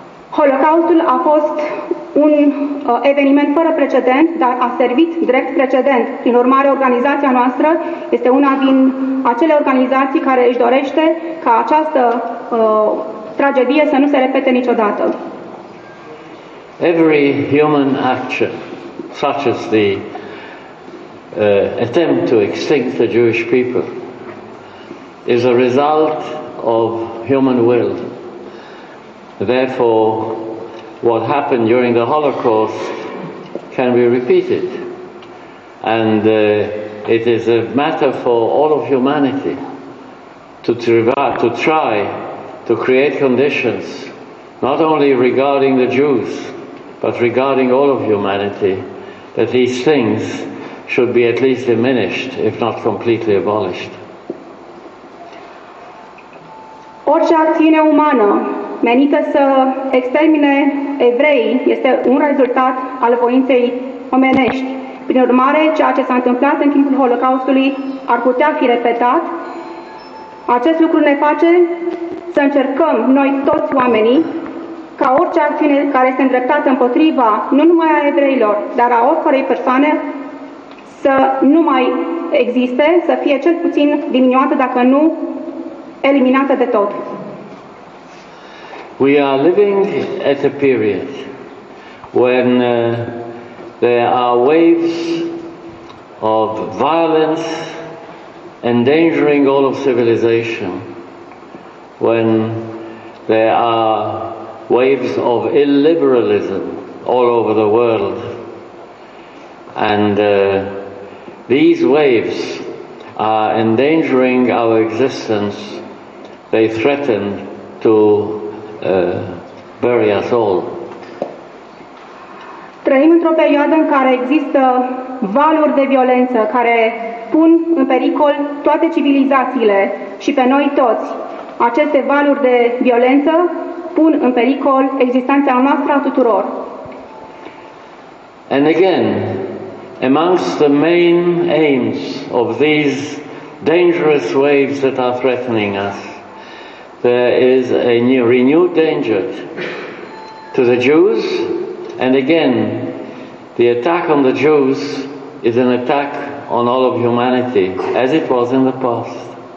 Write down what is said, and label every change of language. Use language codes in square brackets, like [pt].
[ro] Holocaustul a fost un eveniment fără precedent, dar a servit drept precedent. Prin urmare, organizația noastră este una din acele organizații care își dorește ca această tragedie să nu se repete niciodată. [en] every human action, such as the attempt to extinct the Jewish people, is a result of human will. Therefore, what happened during the Holocaust can be repeated. And it is a matter for all of humanity to try to create conditions, not only regarding the Jews, but regarding all of humanity, that these things should be at least diminished, if not completely abolished. [ro] Orice acțiune umană menită să extermine evreii este un rezultat al voinței omenești. Prin urmare, ceea ce s-a întâmplat în timpul Holocaustului ar putea fi repetat. Acest lucru ne face să încercăm noi toți oamenii ca orice acțiune care este îndreptată împotriva nu numai a evreilor, dar a oricărei persoane să nu mai existe, să fie cel puțin diminuată, dacă nu eliminată de tot. [en] We are living at a period when there are waves of violence endangering all of civilization, when there are waves of illiberalism all over the world, and these waves are endangering our existence. They threaten to bury us all. [ro] Trăim într-o perioadă în care există valuri de violență care pun în pericol toate civilizațiile și pe noi toți. Aceste valuri de violență pun în pericol existența noastră a tuturor. [en] And again, amongst the main aims of these dangerous waves that are threatening us, there is a renewed danger to the Jews, and again, the attack on the Jews is an attack on all of humanity, as it was in the past.